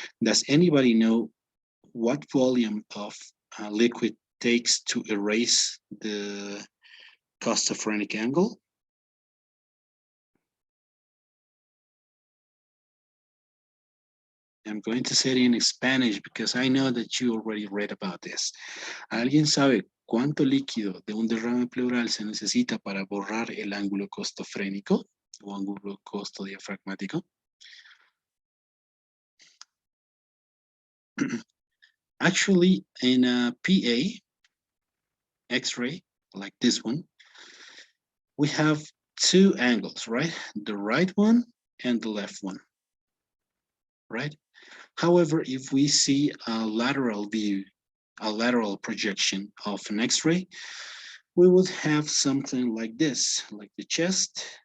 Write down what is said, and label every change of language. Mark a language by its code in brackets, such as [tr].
[en] Does anybody know what volume of liquid takes to erase the costophrenic angle? I'm going to say it in Spanish because I know that you already read about this. [es] ¿Alguien sabe cuánto líquido de un derrame pleural se necesita para borrar el ángulo costofrénico o ángulo costodiafragmático? [en] Actually, in a PA X-ray, like this one, we have two angles, right? The right one and the left one, right? However, if we see a lateral view, a lateral projection of an X-ray, we would have something like this, like the chest.